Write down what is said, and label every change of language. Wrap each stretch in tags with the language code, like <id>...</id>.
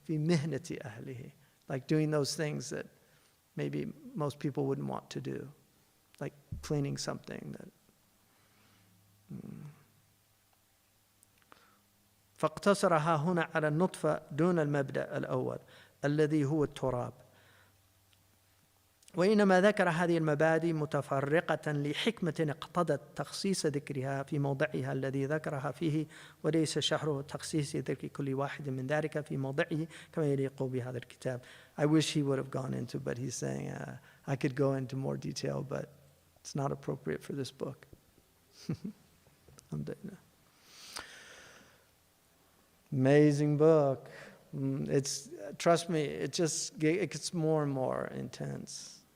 <ar>Fi mihnati ahlihi.</ar> <en>Like doing those things that maybe most people wouldn't want to do. Like cleaning something that...</en> <ar>فاقتصرها هنا على النطفة دون المبدأ الأول الذي هو التراب. وإنما ذكر هذه المبادئ متفرقة لحكمة اقتضت تخصيص ذكرها في موضعها الذي ذكرها فيه، وليس شرح تخصيص ذكر كل واحد من ذلك في موضعه كما يليق بهذا الكتاب.</ar> <en>I wish he would have gone into, but he's saying I could go into more detail, but it's not appropriate for this book. Amazing book. Trust me, it gets more and more intense.</en>